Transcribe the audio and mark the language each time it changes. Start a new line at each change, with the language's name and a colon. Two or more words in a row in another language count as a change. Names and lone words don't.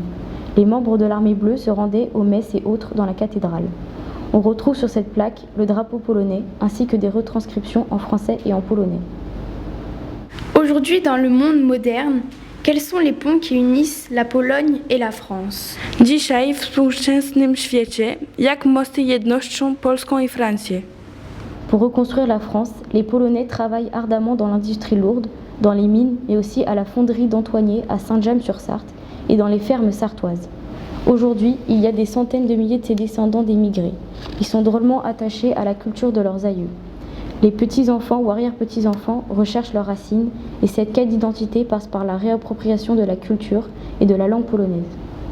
French: Les membres de l'armée bleue se rendaient aux messes et autres dans la cathédrale. On retrouve sur cette plaque le drapeau polonais ainsi que des retranscriptions en français et en polonais. Aujourd'hui, dans le monde moderne, quels sont les ponts qui unissent la Pologne et la France?
Polish: Dzisiaj w współczesnym świecie, jak mosty jednoczą Polską i Francję?
French: Pour reconstruire la France, les Polonais travaillent ardemment dans l'industrie lourde, dans les mines, mais aussi à la fonderie d'Antoigné à Saint-James-sur-Sarthe et dans les fermes sartoises. Aujourd'hui, il y a des centaines de milliers de ces descendants d'émigrés. Ils sont drôlement attachés à la culture de leurs aïeux. Les petits-enfants ou arrière-petits-enfants recherchent leurs racines et cette quête d'identité passe par la réappropriation de la culture et de la langue polonaise.